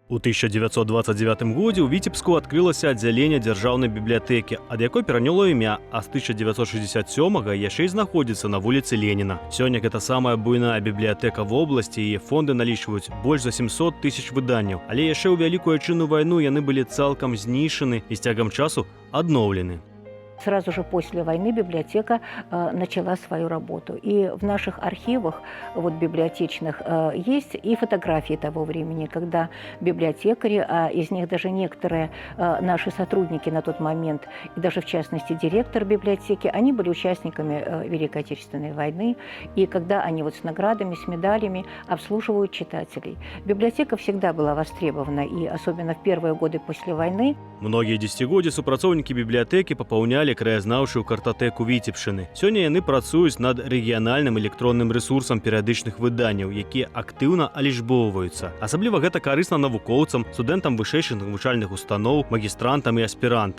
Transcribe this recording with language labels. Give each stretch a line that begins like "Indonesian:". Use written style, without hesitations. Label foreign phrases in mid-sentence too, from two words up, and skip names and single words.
Belarusian: У 1929 годзе ў Віцебску адкрылася аддзяленне дзяржаўнай бібліятэкі, ад якой пераняло імя, а з 1967-га яшчэ і знаходзіцца на вуліцы Леніна. Сёння гэта самая буйная бібліятэка вобласці, і фонды налічваюць больш за 700 тысяч выданняў. Але яшчэ ў Вялікую Айчынную вайну яны былі цалкам знішчаны і з цягам часу адноўлены.
Russian: Сразу же после войны библиотека начала свою работу. И в наших архивах библиотечных есть и фотографии того времени, когда библиотекари, а из них даже некоторые наши сотрудники на тот момент, и даже в частности директор библиотеки, они были участниками Великой Отечественной войны. И когда они с наградами, с медалями обслуживают читателей. Библиотека всегда была востребована, и особенно в первые годы после войны.
Belarusian: Многие десятигоддзі супрацоўнікі бібліятэкі папаўнялі краязнаўчую картатэку Віцебшчыны. Сёння яны працуюць над рэгіянальным электронным рэсурсам перыядычных выданняў, якія актыўна алічбоўваюцца. Асабліва гэта карысна навукоўцам, студэнтам вышэйшых навучальных устаноў, магістрантам і аспірантам.